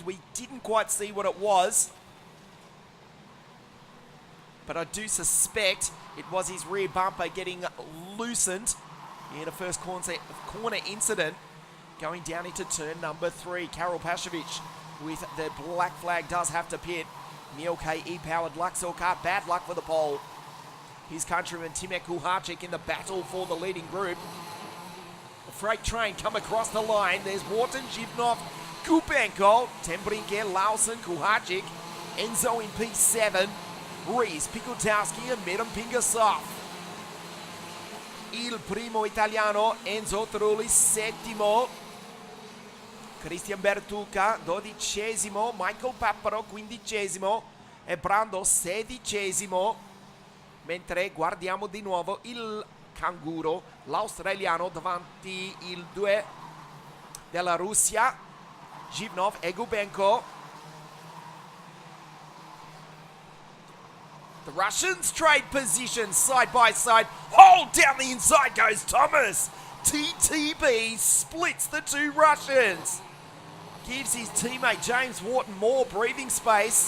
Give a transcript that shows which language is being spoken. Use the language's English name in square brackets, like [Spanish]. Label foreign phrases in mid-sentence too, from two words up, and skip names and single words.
[English] We didn't quite see what it was, but I do suspect it was his rear bumper getting loosened in a first corner incident going down into turn number 3. Karol Paszkiewicz with the black flag does have to pit. Mielke E-powered Luxor kart, bad luck for the pole. His countryman Timek Kuharczyk in the battle for the leading group. The freight train come across the line. There's Wharton, Zhivnov, Gubenko, ten Brinket, Lausen, Kuharczyk, Enzo in P7, Rees, Pikutowski and Miran Pingasov. [Italian] Il primo italiano, Enzo Trulli, settimo. Christian Bertucca, 12esimo. Michael Papparo, 15esimo. E Brando, 16esimo. Mentre guardiamo di nuovo il canguro, l'australiano davanti il 2 della Russia, Zhivnov e Gubenko. [English] The Russians trade positions side by side. Hold down the inside goes Thomas. TTB splits the two Russians. Gives his teammate James Wharton more breathing space.